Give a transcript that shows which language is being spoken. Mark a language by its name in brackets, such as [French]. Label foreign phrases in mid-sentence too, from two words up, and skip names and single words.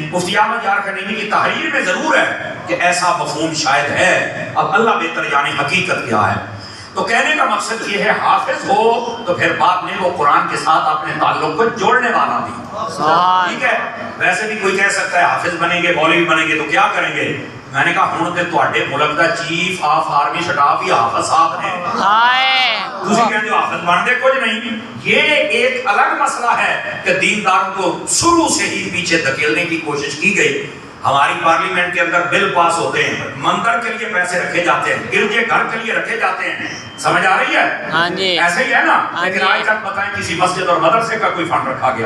[Urdu] مفتی احمد یار خنیمی کی تحریر میں ضرور ہے کہ ایسا مفہوم شاید ہے، اب اللہ بہتر جانے حقیقت کیا ہے۔ تو کہنے کا مقصد یہ ہے حافظ ہو تو پھر بعد میں وہ قرآن کے ساتھ اپنے تعلق کو جوڑنے والا بھی، ٹھیک ہے۔ ویسے بھی کوئی کہہ سکتا ہے حافظ بنیں گے، مولوی بنیں گے تو کیا کریں گے؟ [Punjabi] میں نے کہا ہوں تے تواڈے ملک دا [English] Chief of Army Staff [Punjabi] ہی حافظ صاحب نے، تسی کہندے حافظ بن دے کچھ نہیں۔ [Urdu] یہ ایک الگ مسئلہ ہے کہ دینداروں کو شروع سے ہی پیچھے دھکیلنے کی کوشش کی گئی۔ ہماری پارلیمنٹ کے اندر بل پاس ہوتے ہیں، مندر کے لیے پیسے رکھے جاتے ہیں، گرجے گھر کے لیے رکھے جاتے ہیں، سمجھ آ رہی ہے؟ ہاں جی ایسے ہی ہے نا، لیکن آج تک بتائیں کسی مسجد اور مدرسے کا کوئی فنڈ رکھا گیا؟